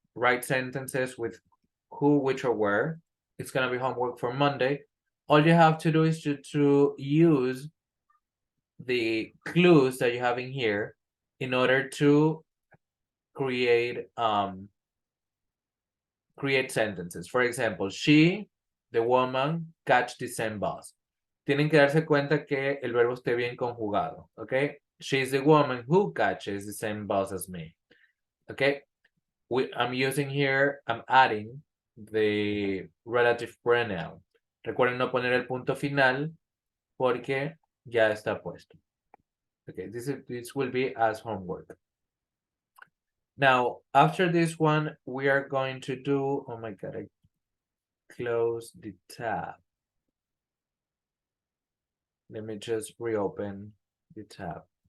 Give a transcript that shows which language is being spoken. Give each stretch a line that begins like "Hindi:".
English: Write sentences with who, which, or where. It's gonna be homework for Monday. All you have to do is to use the clues that you have in here in order to create sentences. For example, she, the woman, catch the same bus.
Spanish: Tienen que darse cuenta que el verbo esté bien conjugado, okay?
English: She's the woman who catches the same bus as me, okay? I'm using here, I'm adding the relative pronoun.
Spanish: Recuerden no poner el punto final porque ya está puesto.
English: Okay, this will be as homework. Now, after this one, we are going to do, oh my God, I close the tab. Let me just reopen the tab.